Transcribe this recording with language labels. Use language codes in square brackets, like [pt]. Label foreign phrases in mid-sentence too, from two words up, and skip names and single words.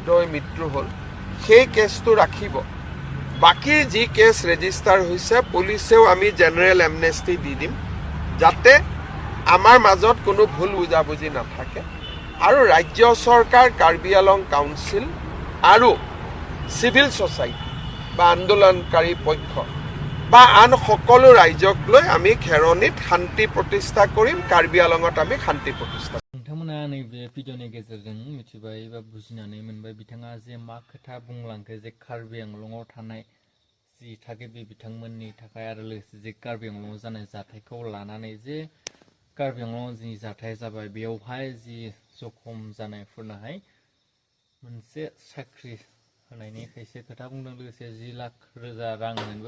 [as] হৈ মৃত্যু হ'ল সেই কেছটো ৰাখিব বাকি যি কেছ ৰেজিষ্টাৰ হৈছে পুলিচেও আমি জেনেৰেল এমনেষ্টি দি দিম যাতে আমাৰ মাজত কোনো ভুল বুজাবুজি নাথাকে আৰু ৰাজ্য চৰকাৰ কাৰ্বি আংলং কাউন্সিল আৰু চিভিল ছ'চাইটি বা আন্দোলনকাৰী পক্ষ বা আন সকলো ৰাইজক লৈ আমি খেৰণিত শান্তি প্ৰতিষ্ঠা কৰিম কাৰ্বি আংলঙত আমি শান্তি প্ৰতিষ্ঠা [brx] नोंथांमोना नैबे भिडिअनि गेजेरजों मिथिबाय बा बुजिनानै मोनबाय बिथाङा जे मा खोथा बुंलांखो जे कार्बि आंलंआव थानाय जि थागिबि बिथांमोननि थाखाय आरो लोगोसे जे कार्बि आंलंआव जानाय जाथायखौ लानानै जे कार्बि आंलंआव जि जाथाय जाबाय बेयावहाय जि जखम जानायफोरनोहाय मोनसे साख्रि होनायनि खायसे खोथा बुंदों लोगोसे 10 लाख रोजा रां होनायनिबो